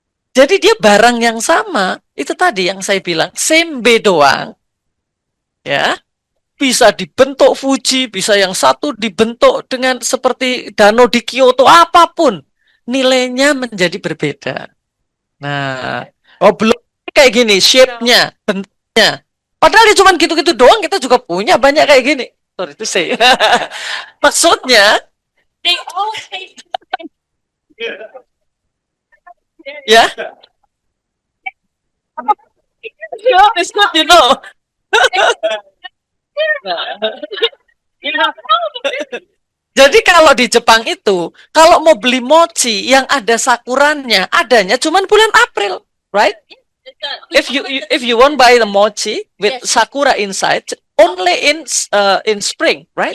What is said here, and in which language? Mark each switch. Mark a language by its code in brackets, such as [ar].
[id] Jadi dia barang yang sama, itu tadi yang saya bilang, sembe doang, ya, bisa dibentuk Fuji, bisa yang satu dibentuk dengan seperti danau di Kyoto, apapun, nilainya menjadi berbeda. Nah, belum kayak gini, shape-nya, bentuknya. Padahal dia cuma gitu-gitu doang, kita juga punya banyak kayak gini. Sorry itu saya. Maksudnya, ya, [en] it's good, you know. [id] Jadi kalau di Jepang itu, kalau mau beli mochi yang ada sakurannya, adanya cuma bulan April, right? [en] If you want buy the mochi with sakura inside, only in spring, right?